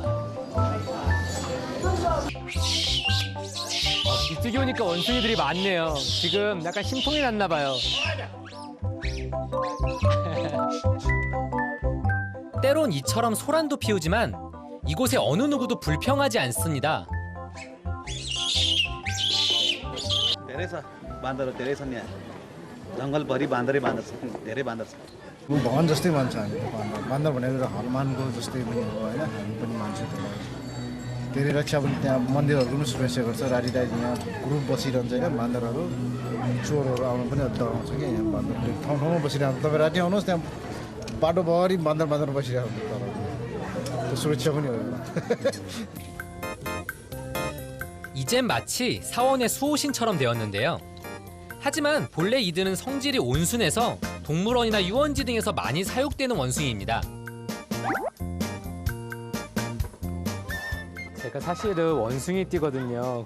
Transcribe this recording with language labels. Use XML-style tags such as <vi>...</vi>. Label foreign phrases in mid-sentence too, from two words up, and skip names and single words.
<ko>이쪽에 오니까 원숭이들이 많네요. 지금 약간 심통이 났나 봐요. 때론 이처럼 소란도 피우지만 이곳에 어느 누구도 불평하지 않습니다.</ko> <ne>धेरै छ बान्दर धेरै छन् यहाँ जङ्गलभरि बान्दरै बान्दर छ धेरै बान्दर छ भगवान जस्तै मान्छ हामी बान्दर भनेको हनुमानको जस्तै पनि हो होइन हामी पनि मान्छौँ त्यसलाई धेरै रक्षा पनि त्यहाँ मन्दिरहरू पनि सुरक्षा गर्छ राति राति यहाँ ग्रुप बसिरहन्छ होइन बान्दरहरू चोरहरू आउनु पनि डराउँछ क्या यहाँ बान्दर ठाउँ ठाउँमा बसिरहन्छ तपाईँ राति आउनुहोस् त्यहाँ बाटोभरि बान्दर बसिरहेको हुन्छ त्यो सुरक्षा पनि हो</ne> <ko>이젠 마치 사원의 수호신처럼 되었는데요. 하지만 본래 이들은 성질이 온순해서 동물원이나 유원지 등에서 많이 사육되는 원숭이입니다. 제가 사실은 원숭이 띠거든요.</ko>